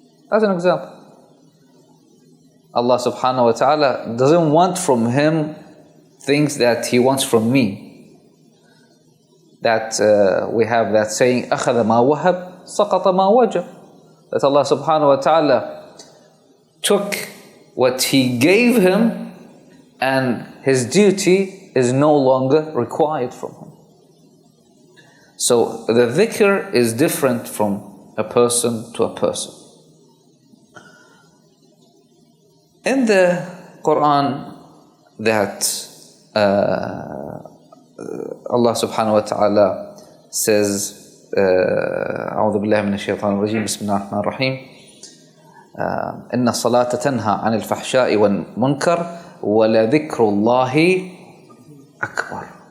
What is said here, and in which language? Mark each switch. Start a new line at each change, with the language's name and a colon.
English: As an example, Allah subhanahu wa ta'ala doesn't want from him things that he wants from me. That we have that saying,
Arabic: أَخَذَ مَا وَهَبْ سَقَطَ مَا وَجَبْ.
English: That Allah subhanahu wa ta'ala took what he gave him and his duty is no longer required from him. So the dhikr is different from a person to a person. In the Quran, that Allah subhanahu wa ta'ala says,
Arabic: أعوذ بالله من الشيطان الرجيم بسم الله الرحمن الرحيم إن الصلاة تنهى عن الفحشاء والمنكر ولذكر الله أكبر.